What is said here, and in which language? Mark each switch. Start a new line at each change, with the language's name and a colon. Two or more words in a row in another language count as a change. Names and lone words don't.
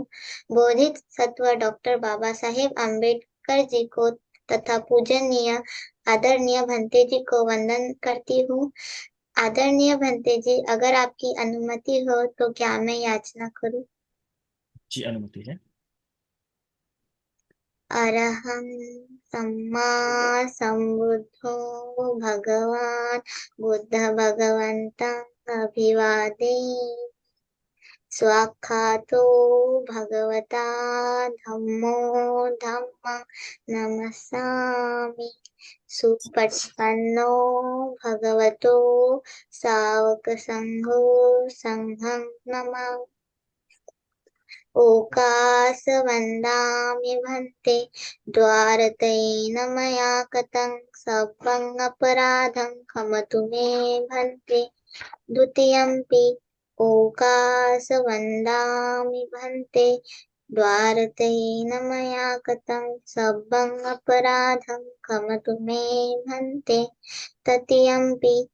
Hindi: बोधित सत्व डॉक्टर बाबा साहेब अम्बेडकर जी को तथा पूजनीय आदरणीय भंते जी को वंदन करती हूँ। आदरणीय भंते जी, अगर आपकी अनुमति हो तो क्या मैं याचना करूँ? जी, अनुमति है।
Pali: अरहं सम्मा सम्बुद्धो भगवान् बुद्ध भगवन्तं अभिवादे स्वाख्यातो भगवता धम्मो धम्मं नमस्सामि सुपच्छन्नो भगवतो सावकसङ्घो संघं नमामि ओकासवन्दामि भन्ते द्वारतैन मया कतं सभ्यं अपराधं क्षमतु मे भन्ते द्वितीयम्पि ओकासवन्दामि भन्ते द्वारतैन मया कतं सभ्यं अपराधं क्षमतु मे भन्ते तृतीयम्पि